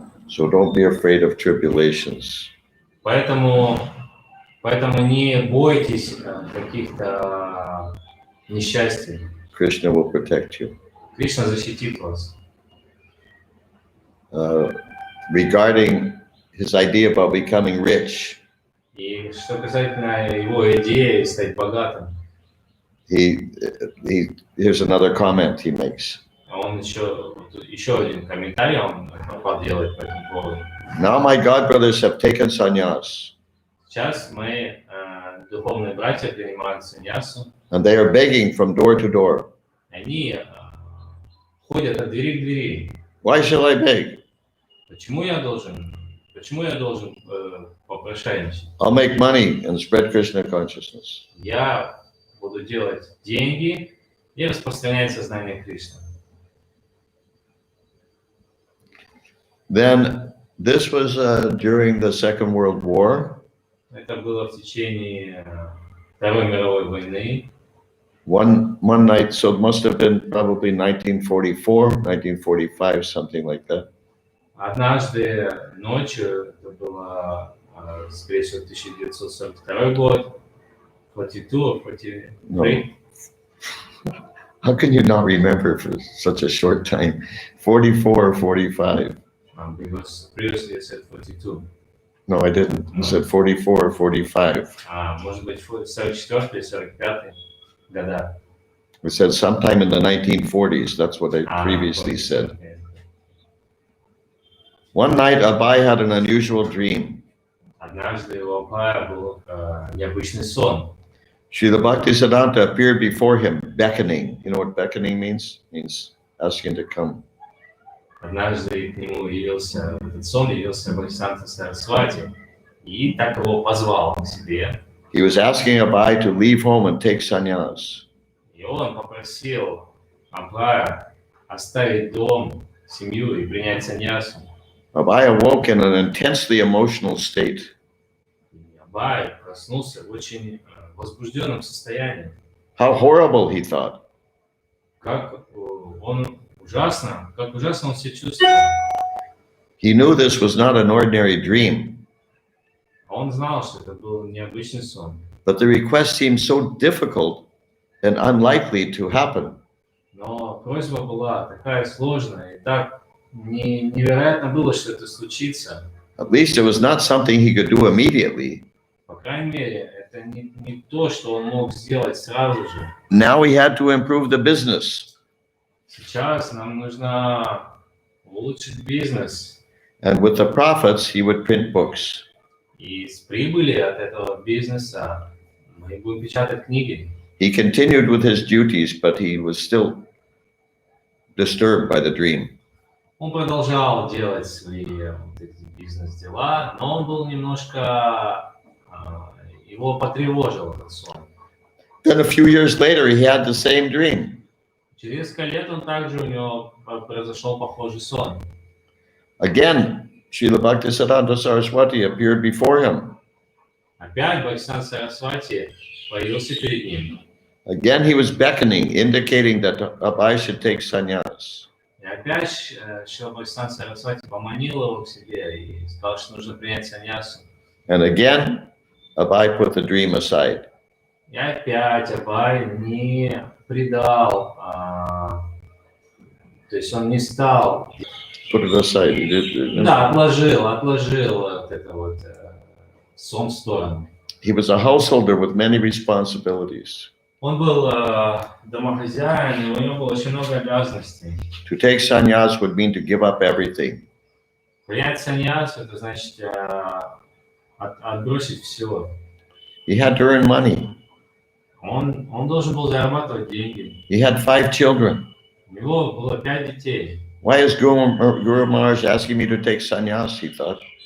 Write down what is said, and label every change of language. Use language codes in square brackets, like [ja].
[en] So don't be afraid of tribulations. [ru] Поэтому не бойтесь каких-то несчастий. [en] Krishna will protect you. [ru] Кришна защитит вас. [en] Regarding his idea about becoming rich, [ru] И что касательно его идеи стать богатым, [en] here's another comment he makes. [ru] он еще один комментарий он делает по этому поводу. [en] Now my god brothers have taken sannyas, [ru] Сейчас мои духовные братья принимают саньясу. [en] and they are begging from door to door. [ru] Они ходят от двери к двери. [en] Why shall I beg? [ru] Почему я должен попрошайничать? [en] I'll make money and spread Krishna consciousness. [ru] Я буду делать деньги и распространять сознание Кришны. [en] Then this was during the Second World War. [ru] Это было в течение Второй мировой войны. [en] One night, so it must have been probably 1944, 1945, something like that. [ru] Однажды ночью, это было, скорее всего, 1942 год, 42, 43. [en] How can you not remember for such a short time? 44 or 45? Because previously you said 42. No, I didn't. I said 44 or 45. [ru] Может быть, 44-й, 45-й года. [en] I said sometime in the 1940s. That's what I previously said. Okay. One night, Abai had an unusual dream. [ru] Однажды у Абхая был необычный сон. [en] Srila Bhaktisiddhanta appeared before him, beckoning. You know what beckoning means? It means asking to come. [ru] Однажды к нему явился, в этот сон явился Бхактисиддханта Сарасвати и так его позвал к себе. [en] He was asking Abai to leave home and take sannyas. [ru] И он попросил Абхая оставить дом, семью и принять саньясу. [en] Abai awoke in an intensely emotional state. [ru] Абай проснулся в очень возбужденном состоянии. [en] How horrible, he thought. [ru] Как ужасно он себя чувствовал. [en] He knew this was not an ordinary dream, [ru] Он знал, что это был необычный сон. [en] but the request seemed so difficult and unlikely to happen. [ru] Но просьба была такая сложная, и так невероятно было, что это случится. [en] At least it was not something he could do immediately. [ru] По крайней мере, это не то, что он мог сделать сразу же. [en] Now he had to improve the business. [ru] Сейчас нам нужно улучшить бизнес. [en] And with the profits, he would print books. [ru] И с прибыли от этого бизнеса мы будем печатать книги. [en] He continued with his duties, but he was still disturbed by the dream. [ru] Он продолжал делать свои вот эти бизнес-дела, но он был немножко, его потревожил этот сон. [en] Then a few years later, he had the same dream. [ru] Через несколько лет у него произошел похожий сон. [en] Again, Srila Bhaktisiddhanta Saraswati appeared before him. [ru] Опять Бхактисиддханта Сарасвати появился перед ним. [en] Again, he was beckoning, indicating that Abai should take sannyas. [ru] И опять Шрила Бхактисиддханта Сарасвати поманил его к себе и сказал, что нужно принять саньясу. [en] And again, Abai put the dream aside. [ru] И опять Абай не предал, то есть он не стал. [en] Put it aside. He did. [ru] Да, отложил вот это вот сон в сторону. [en] He was a householder with many responsibilities. [ru] Он был домохозяин, и у него было очень много обязанностей. [en] To take sannyas would mean to give up everything. [ru] Принять саньясу, это значит отбросить все. [en] He had to earn money. [ru] Он должен был зарабатывать деньги. [en] He had 5 children. [ru] У него было 5 детей. [en] Why is Guru Maharaj asking me to take sannyas, he thought.